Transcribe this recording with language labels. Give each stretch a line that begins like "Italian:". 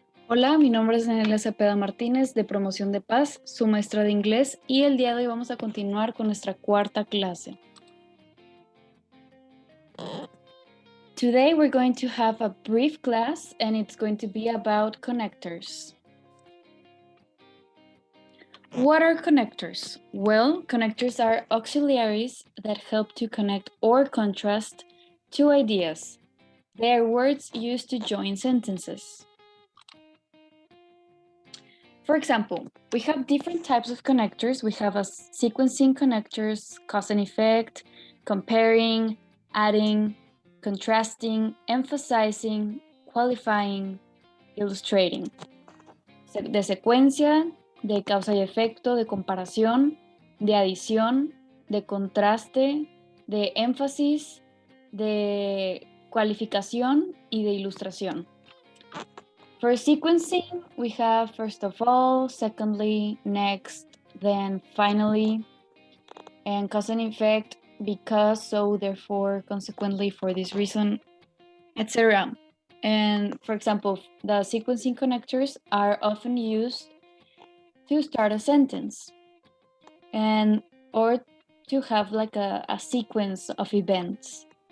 Spanish: Hola, mi nombre es Daniela Cepeda Martínez de Promoción de Paz, su maestra de inglés, y el día de hoy vamos a continuar con nuestra cuarta clase.
English: Today we're going to have a brief class and it's going to be about connectors. What are connectors? Well, connectors are auxiliaries that help to connect or contrast two ideas. They are words used to join sentences. For example, we have different types of connectors. We have a sequencing connectors, cause and effect, comparing, adding, contrasting, emphasizing, qualifying, illustrating.
Spanish: De secuencia, de causa y efecto, de comparación, de adición, de contraste, de énfasis, de cualificación y de ilustración.
English: For sequencing, we have first of all, secondly, next, then finally, and cause and effect, because, so, therefore, consequently, for this reason, etc. And for example, the sequencing connectors are often used to start a sentence and or to have like a sequence of events.